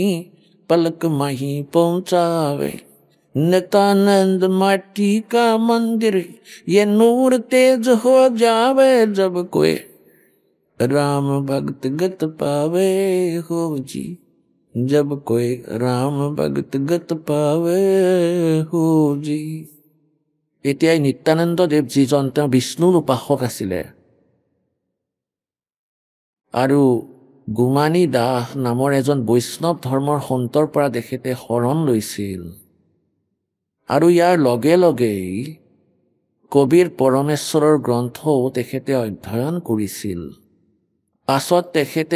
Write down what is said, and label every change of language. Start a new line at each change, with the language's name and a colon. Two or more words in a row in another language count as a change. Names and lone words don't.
Hindi: पलक माही पहुंचावे नित्यानंद माटी का मंदिर ये नूर तेज हो जावे जब कोई राम भक्त गत पावे हो जी जब कोई राम भक्त गत पावे हो जी
Assamese: এতিয়াই নিত্যানন্দ দেৱ যিজন তেওঁ বিষ্ণুৰ উপাসক আছিলে আৰু গুমানী দাস নামৰ এজন বৈষ্ণৱ ধৰ্মৰ সন্তৰ পৰা তেখেতে শৰণ লৈছিল আৰু ইয়াৰ লগে লগেই কবিৰ পৰমেশ্বৰৰ গ্ৰন্থও তেখেতে অধ্যয়ন কৰিছিল পাছত তেখেতে